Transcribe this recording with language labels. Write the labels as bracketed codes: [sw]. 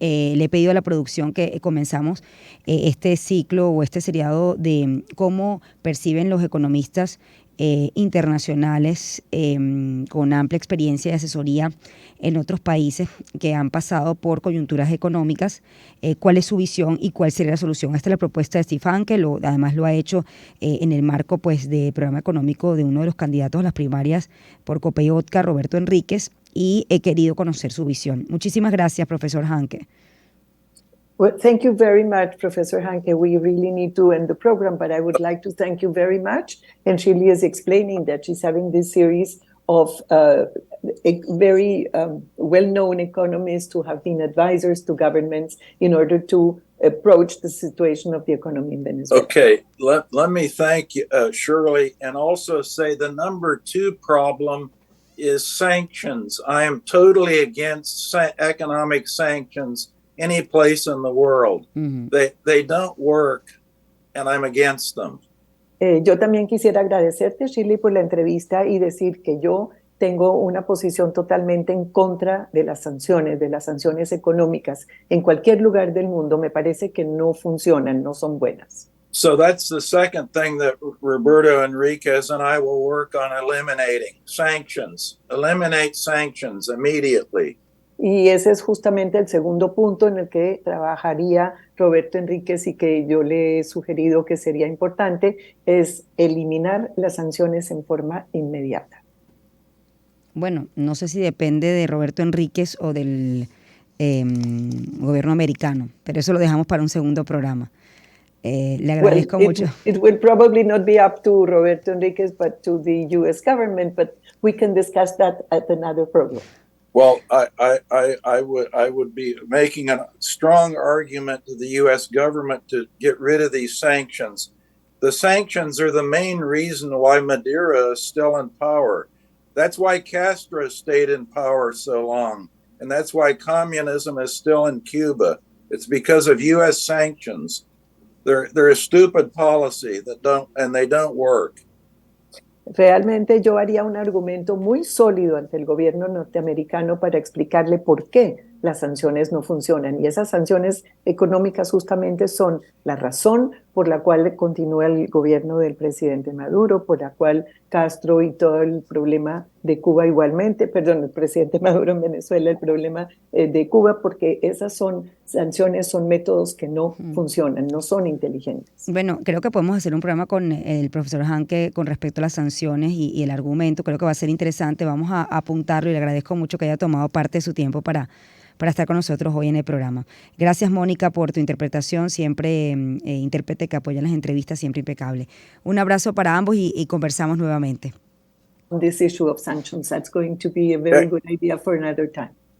[es] Le he pedido a la producción que comenzamos este ciclo o este seriado de cómo perciben los economistas internacionales con amplia experiencia y asesoría en otros países que han pasado por coyunturas económicas, cuál es su visión y cuál sería la solución. Esta es la propuesta de Steve Hanke, además lo ha hecho en el marco pues de programa económico de uno de los candidatos a las primarias por Copeyotka, Roberto Enríquez, y he querido conocer su visión. Muchísimas gracias, profesor Hanke. [en] Well, thank you very much, Professor Hanke. We really need to end the program, but I would like to thank you very much. And Shirley is explaining that she's having this series of very well-known economists who have been advisors to governments in order to approach the situation of the economy in Venezuela. Okay, let me thank you, Shirley, and also say the number 2 problem is sanctions. I am totally against economic sanctions any place in the world. Mm-hmm. They don't work, and I'm against them. [es] Yo también quisiera agradecerte, Shirley, por la entrevista y decir que yo tengo una posición totalmente en contra de las sanciones económicas. En cualquier lugar del mundo me parece que no funcionan, no son buenas. [en] So that's the second thing that Roberto Enriquez and I will work on eliminating sanctions. Eliminate sanctions immediately. [es] Y ese es justamente el segundo punto en el que trabajaría Roberto Enríquez y que yo le he sugerido que sería importante, es eliminar las sanciones en forma inmediata. Bueno, no sé si depende de Roberto Enríquez o del gobierno americano, pero eso lo dejamos para un segundo programa. Le agradezco mucho. [en] It will probably not be up to Roberto Enríquez, but to the U.S. government, but we can discuss that at another program. Well, I would be making a strong argument to the U.S. government to get rid of these sanctions. The sanctions are the main reason why Maduro is still in power. That's why Castro stayed in power so long, and that's why communism is still in Cuba. It's because of U.S. sanctions. They're a stupid policy they don't work. [es] Realmente yo haría un argumento muy sólido ante el gobierno norteamericano para explicarle por qué las sanciones no funcionan. Y esas sanciones económicas justamente son la razón por la cual continúa el gobierno del presidente Maduro, por la cual Castro y todo el problema de Cuba igualmente, el presidente Maduro en Venezuela, el problema de Cuba, porque esas sanciones son métodos que no funcionan, no son inteligentes. Bueno, creo que podemos hacer un programa con el profesor Hanke con respecto a las sanciones y el argumento. Creo que va a ser interesante. Vamos a apuntarlo y le agradezco mucho que haya tomado parte de su tiempo para estar con nosotros hoy en el programa. Gracias, Mónica, por tu interpretación, siempre intérprete que apoya las entrevistas, siempre impecable. Un abrazo para ambos y conversamos nuevamente. [en] On this issue of sanctions, that's going to be a very good idea for another time.